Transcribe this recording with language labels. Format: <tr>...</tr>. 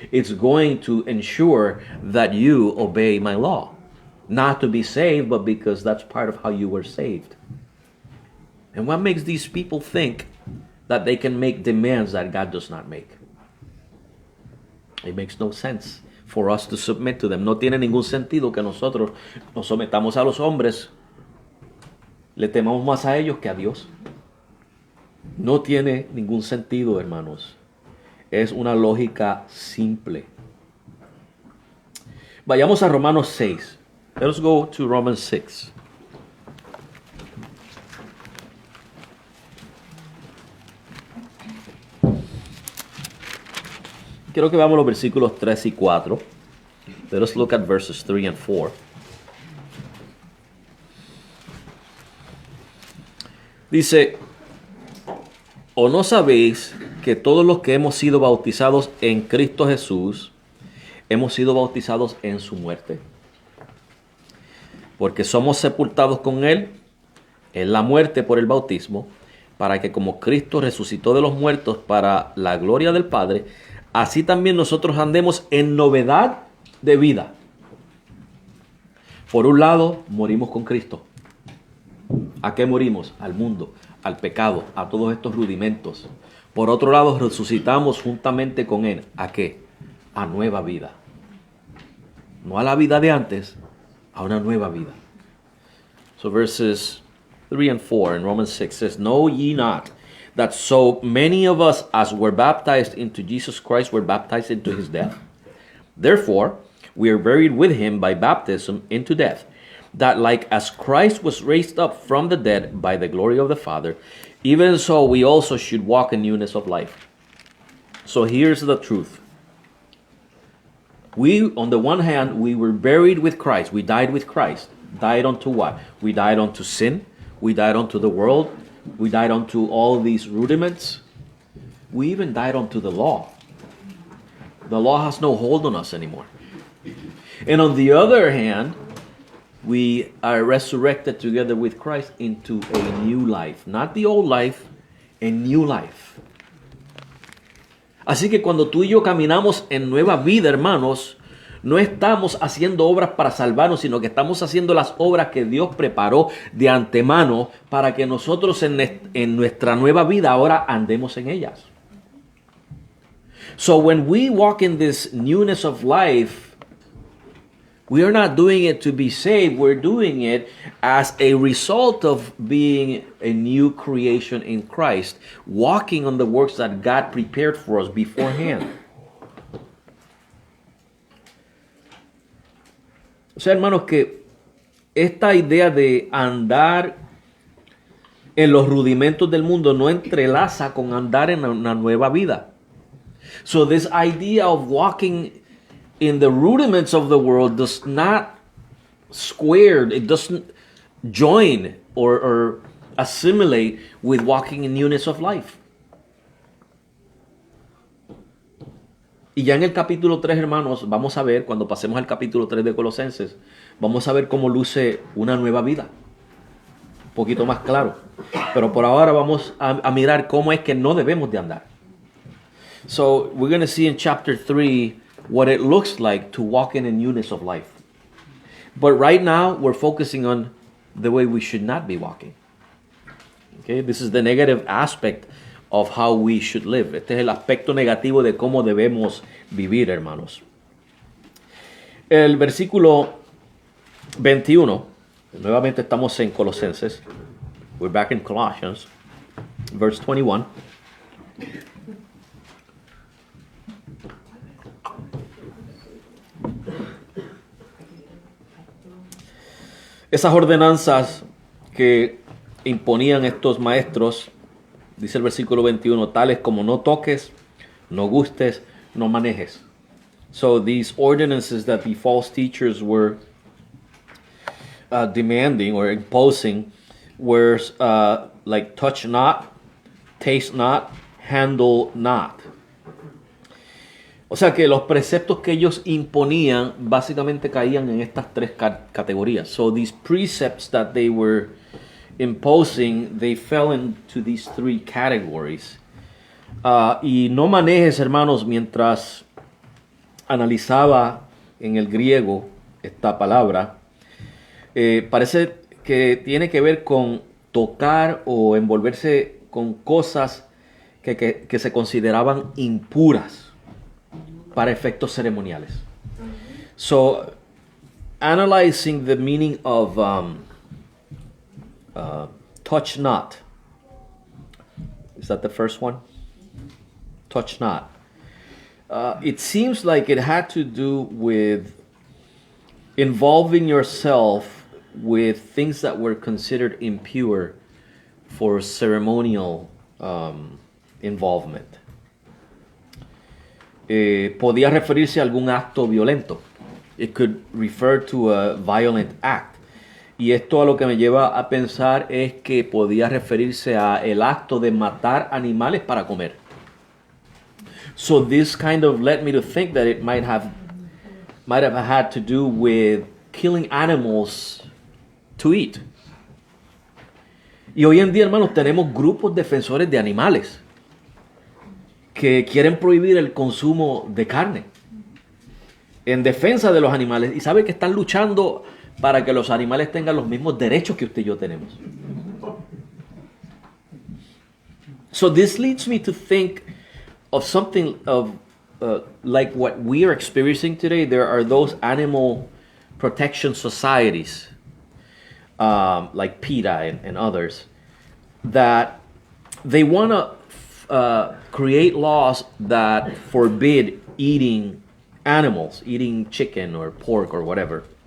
<en>It's going to ensure that you obey my law. Not to be saved, but because that's part of how you were saved. And what makes these people think that they can make demands that God does not make? It makes no sense for us to submit to them.</en> <es>No tiene ningún sentido que nosotros nos sometamos a los hombres, le temamos más a ellos que a Dios. No tiene ningún sentido, hermanos. Es una lógica simple. Vayamos a Romanos 6.</es> <en>Let's go to Romans 6.</en> <es>Quiero que veamos los versículos 3 y 4.</es> <en>Let us look at verses 3 and 4.</en> <es>Dice, ¿o no sabéis que todos los que hemos sido bautizados en Cristo Jesús, hemos sido bautizados en su muerte? Porque somos sepultados con Él en la muerte por el bautismo, para que como Cristo resucitó de los muertos para la gloria del Padre, así también nosotros andemos en novedad de vida. Por un lado, morimos con Cristo. ¿A qué morimos? Al mundo, al pecado, a todos estos rudimentos. Por otro lado, resucitamos juntamente con Él. ¿A qué? A nueva vida. No a la vida de antes, a una nueva vida.</es> <en>So verses 3 and 4 in Romans 6 says, Know ye not that so many of us as were baptized into Jesus Christ were baptized into his death? Therefore, we are buried with him by baptism into death, that like as Christ was raised up from the dead by the glory of the Father, even so we also should walk in newness of life. So here's the truth. We, on the one hand, we were buried with Christ. We died with Christ. Died unto what? We died unto sin. We died unto the world. We died unto all these rudiments. We even died unto the law. The law has no hold on us anymore. And on the other hand, we are resurrected together with Christ into a new life. Not the old life, a new life.</en> <es>Así que cuando tú y yo caminamos en nueva vida, hermanos, no estamos haciendo obras para salvarnos, sino que estamos haciendo las obras que Dios preparó de antemano para que nosotros en nuestra nueva vida ahora andemos en ellas.</es> <en>So when we walk in this newness of life, we are not doing it to be saved. We're doing it as a result of being a new creation in Christ, walking on the works that God prepared for us beforehand.</en> <es>O sea, hermanos, que esta idea de andar en los rudimentos del mundo no entrelaza con andar en una nueva vida.</es> <en>So this idea of walking in the rudiments of the world does not square, it doesn't join or assimilate with walking in newness of life.</en> <es>Y ya en el capítulo 3, hermanos, vamos a ver, cuando pasemos al capítulo 3 de Colosenses, vamos a ver cómo luce una nueva vida. Un poquito más claro. Pero por ahora vamos a mirar cómo es que no debemos de andar.</es> <en>So we're going to see in chapter 3 what it looks like to walk in a newness of life. But right now, we're focusing on the way we should not be walking. Okay, this is the negative aspect of how we should live.</en> <es>Este es el aspecto negativo de cómo debemos vivir, hermanos. El versículo 21, nuevamente estamos en Colosenses.</es> <en>We're back in Colossians, verse 21.</en> <es>Esas ordenanzas que imponían estos maestros, dice el versículo 21, tales como no toques, no gustes, no manejes.</es> <en>So these ordinances that the false teachers were demanding or imposing were like touch not, taste not, handle not.</en> <es>O sea que los preceptos que ellos imponían básicamente caían en estas tres categorías.</es> <en>So these precepts that they were imposing, they fell into these three categories.</en> <es>Y no manejes, hermanos, mientras analizaba en el griego esta palabra, parece que tiene que ver con tocar o envolverse con cosas que se consideraban impuras para efectos ceremoniales.</es> <en>So, analyzing the meaning of touch not. Is that the first one? Touch not. It seems like it had to do with involving yourself with things that were considered impure for ceremonial involvement.</en> <es>Podía referirse a algún acto violento.</es> <en>It could refer to a violent act.</en> <es>Y esto a lo que me lleva a pensar es que podía referirse a el acto de matar animales para comer.</es> <en>So this kind of led me to think that it might have had to do with killing animals to eat.</en> <es>Y hoy en día, hermanos, tenemos grupos defensores de animales que quieren prohibir el consumo de carne en defensa de los animales, y sabe que están luchando para que los animales tengan los mismos derechos que usted y yo tenemos.</es> <en>So this leads me to think of something of like what we are experiencing today. There are those animal protection societies like PETA and others that they want to create laws that forbid eating animals, eating chicken or pork or whatever.</en>